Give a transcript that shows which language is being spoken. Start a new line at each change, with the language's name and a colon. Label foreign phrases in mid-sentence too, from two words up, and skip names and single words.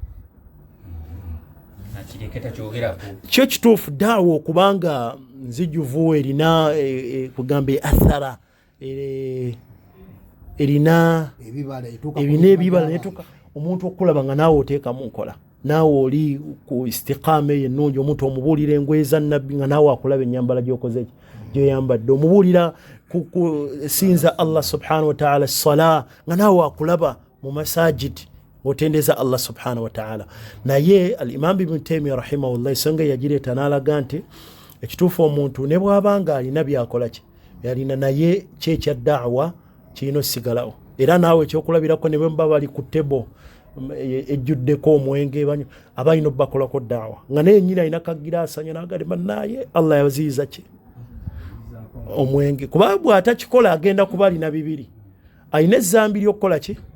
Ganda: kyo kituufu ddaawa okubanga nzijuvu erina kugamba athara erina ebibala netuka omuntu okulaba nga naawe oteekamu nkola naawe oli ku istiqaama eyo ennungi omuntu omubuulira engoye za nnabbi nga naawe akulaba ennyambala gyokoze gyoyambadde omubuulira sinza
Arabic: الله سبحانه وتعالى
Ganda: sala nga naawe akulaba mu masajid ng'otendeza
Arabic: الله سبحانه وتعالى.
Ganda: Naye al-Imam Ibn Taymiyyah rahimahullah ensonga yagireeta n'alaga nti ekituufu omuntu ne bw'abanga alina byakola ki yalina naye kyekya da'wa kirina osigalawo era naawe ekyokulabirako ne bwe bali ku tebo ejjuddeko omwenge abalina obbakolako da'wa nga naye nnyini alina kagiraasanya n'agamba naye Allah yaziyiza ki omwenge kuba bw'atakikola agenda kuba alina bibiri alina ezzambi ly'okukola ki